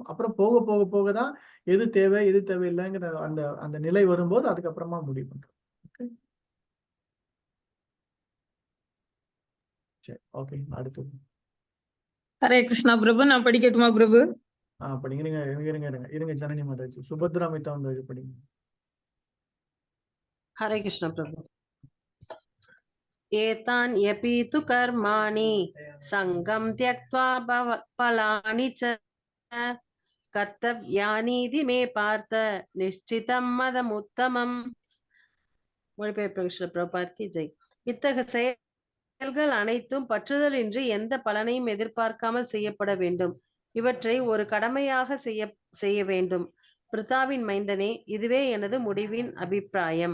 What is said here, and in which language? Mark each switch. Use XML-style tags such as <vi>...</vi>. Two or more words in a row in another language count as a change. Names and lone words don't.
<ta>அப்புறம் போக போக போக தான் எது தேவை எது தேவையில்லைங்கிற அந்த அந்த நிலை வரும்போது அதுக்கப்புறமா முடிவு பண்றோம். ஓகே. சரி. ஓகே. அடுத்தது ஹரே கிருஷ்ணா பிரபு, நான் படிக்கட்டுமா பிரபு? படிங்க. இருங்க ஜனனி மாதாஜி. சுபத்ரா மிதா வந்து படிங்க.</ta> <hi>हरे कृष्ण प्रभु।</hi> <sa>एतान्यपि तु कर्माणि सङ्गं त्यक्त्वा फलानि च कर्तव्यानीति मे पार्थ निश्चितं मदमुत्तमम्.</sa> <hi>மொழிபெயர்ப்பு कृष्ण प्रभात की जय.</hi> <ta>இத்தகைய செயல்கள் அனைத்தும் பற்றுதலின்றி எந்த பலனையும் எதிர்பார்க்காமல் செய்யப்பட வேண்டும். இவற்றை ஒரு கடமையாக செய்ய வேண்டும். பிருத்தாவின் மைந்தனே, இதுவே எனது முடிவின் அபிப்பிராயம்.</ta>